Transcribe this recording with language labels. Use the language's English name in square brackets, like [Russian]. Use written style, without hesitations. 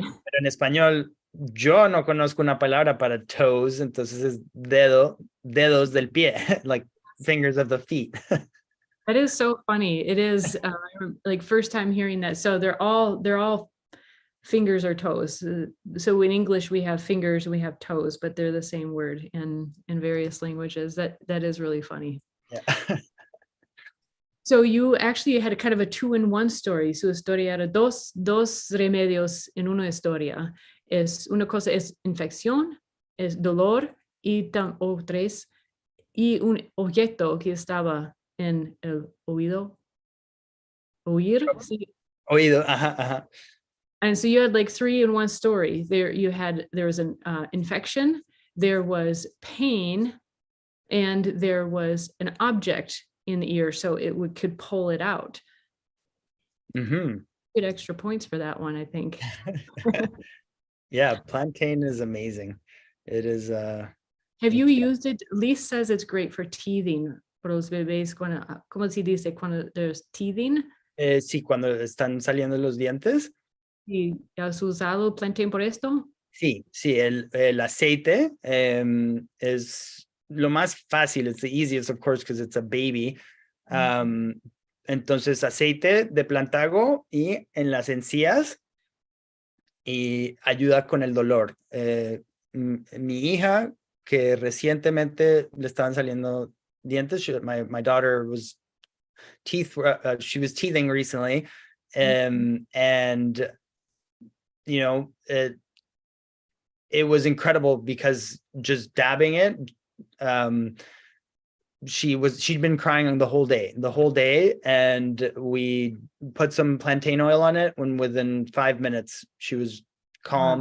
[Spanish] Pero en español, yo no conozco una palabra para toes, entonces es dedos del pie, [English] like fingers of the feet. That is so funny. It is like first time hearing that. So they're all fingers or toes. So in English we have fingers and we have toes, but they're the same word in various languages. That is really funny. Yeah. So you actually had a kind of a 2-in-1 story. [Spanish] Su historia era dos remedios en una historia. Es una cosa es infección, es dolor o tres, y un objeto que estaba en el oído. Oír? Sí. Oído, ajá, ajá. [English] And so you had like 3-in-1 story. There was an infection, there was pain, and there was an object in the ear, so it could pull it out. Mm-hmm. Get extra points for that one, I think. Yeah, plantain is amazing. It is. Have you used it? Lise says it's great for teething. [Spanish] For los bebés, ¿cómo se dice cuando [English] there's teething? [Spanish] Sí, cuando están saliendo los dientes. ¿Y has usado plantain por esto? Sí, el aceite es lo más fácil. [English] It's the easiest, of course, because it's a baby. [Spanish] Entonces, aceite de plantago y en las encías y ayuda con el dolor. Mi hija, que recientemente le estaban saliendo dientes, [English] my daughter was she was teething recently, and you know, it was incredible because just dabbing it, she'd been crying the whole day, and we put some plantain oil on it, when within 5 minutes she was calm.